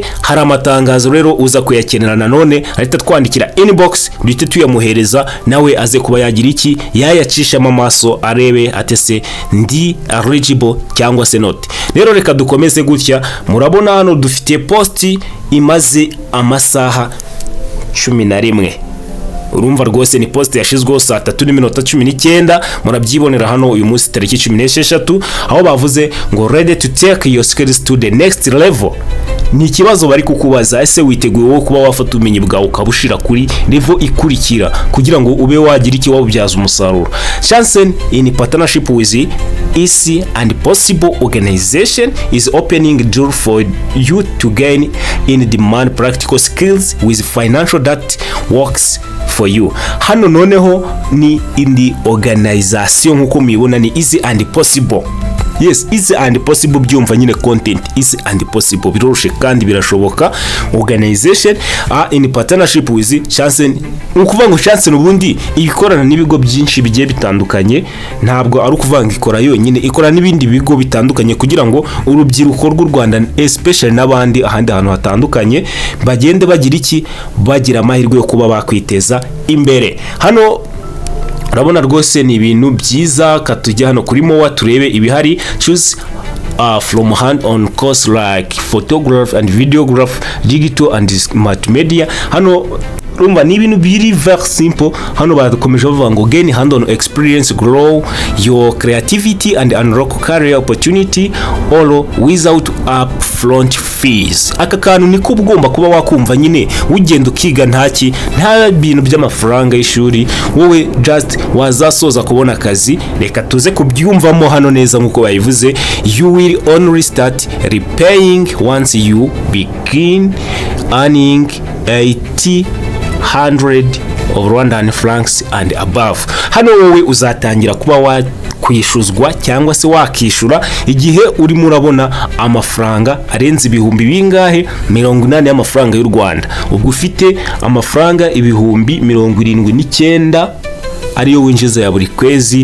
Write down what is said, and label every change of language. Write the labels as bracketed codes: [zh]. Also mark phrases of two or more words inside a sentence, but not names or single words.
[rw] Hari amatangazo rero uza kuyakenera, nanone ahita twandikira inbox duhite tuyamuhereza nawe aze kuba yagira iki yayacisha amaso arebe ati se ndi eligible cyangwa se not. Rero reka dukomeze gutya. Murabona hano dufite post imaze amasaha 11. Urumva rwose ni post yashizweho saa 3:19. Murabyibonera hano uyu munsi tariki 16 aho bavuze ngo [en] ready to take your skills to the next level. [rw] Ni ikibazo bari kukubaza, ese witeguye wo kuba wafata ubumenyi bwawe ukabushira kuri level ikurikira kugira ngo ube wagira iki wabubyaza umusaruro. [en] Chancen in partnership with Easy and Possible organization is opening door for you to gain in demand practical skills with financial that works for you. [rw] Hano noneho ni indi organization nkuko mubibona ni Easy and Possible. Yes, Easy and Possible byumva nyine content Easy and Possible biroroshe kandi birashoboka. [en] Organization in partnership with Chancen. [rw] Ukuvuga ngo Chancen ubundi ikorana n'ibigo byinshi bigiye bitandukanye, ntabwo ari ukuvanga ikora yonyine, ikora n'ibindi bigo bitandukanye kugira ngo urubyiruko rw'u Rwanda especially n'abandi ahandi hantu hatandukanye bagende bagira iki bagira amahirwe yo kuba bakwiteza imbere. Hano urabona rwose ni ibintu byiza. Katujya hano kuri mowa turebe ibihari. [en] Choose from hand on course like photography and videography, digital and multimedia. [rw] Hano rumva ni ibintu biri [en] very simple. [rw] Hano bakomeje bavuga ngo [en] gain hand on experience, grow your creativity and unlock career opportunity all without upfront fees. [rw] Aka kantu niko ugomba kuba wakumva nyine ugenda ukiga nta bintu by'amafaranga y'ishuri. Wowe just wazasoza kubona akazi. Reka tuze kubyumvamo hano neza nkuko bayivuze. [en] You will only start repaying once you begin earning 100 of Rwandan francs and above. [rw] Hano wowe uzatangira kuba kwishuzwa cyangwa se wakishura igihe urimo urabona amafaranga arenze ibihumbi bingahe 80 y'amafaranga y'u Rwanda. Ubwo ufite amafaranga ibihumbi 79 ariyo winjiza ya buri kwezi.